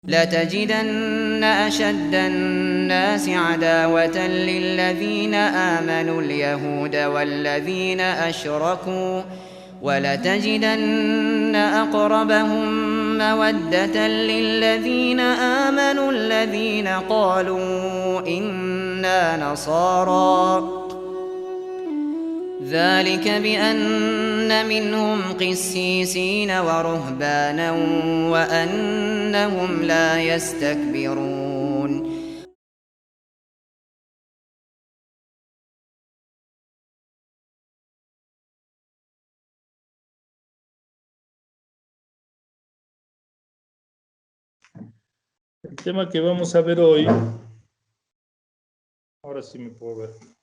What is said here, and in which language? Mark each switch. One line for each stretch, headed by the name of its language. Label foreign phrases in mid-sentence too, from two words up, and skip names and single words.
Arabic: لتجدن أشد الناس عداوة للذين آمنوا اليهود والذين أشركوا ولتجدن أقربهم مودة للذين آمنوا الذين قالوا إنا نصارى ذلك بأن منهم قسيسين ورهبانا وأنهم لا يستكبرون.
Spanish: El tema que vamos a ver hoy, ahora sí me puedo ver.